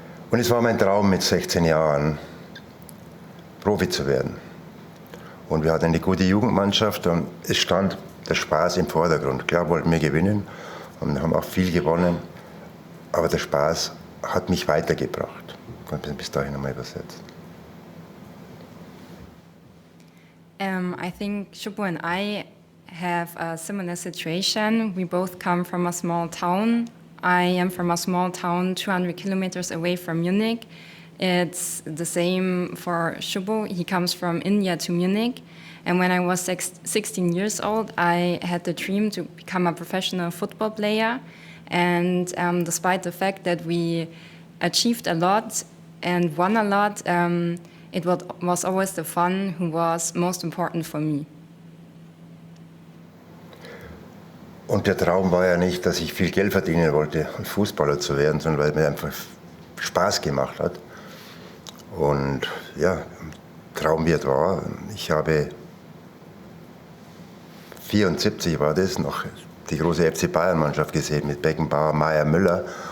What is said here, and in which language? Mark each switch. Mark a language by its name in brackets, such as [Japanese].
[German] Und es war mein Traum, mit 16 Jahren Profi zu werden. Und wir hatten eine gute Jugendmannschaft und es stand der Spaß im Vordergrund. Klar wollten wir gewinnen und haben auch viel gewonnen, aber der Spaß hat mich weitergebracht. Ich kann bis dahin einmal übersetzen. [English] I think Shubho and I have a similar situation. We both come from a small town. I am from a small town 200 kilometers away from Munich. It's the same for Shubho. He comes from India to Munich. And when I was 16 years old, I had the dream to become a professional football player. And despite the fact that we achieved a lot and won a lot, it was always the fun who was most important for me. [German] Und der Traum war ja nicht, dass ich viel Geld verdienen wollte, Fußballer zu werden, sondern weil es mir einfach Spaß gemacht hat. Und ja, Traumwert war, ich habe 74 war das, noch die große FC Bayern Mannschaft gesehen mit Beckenbauer, Meier, Müller.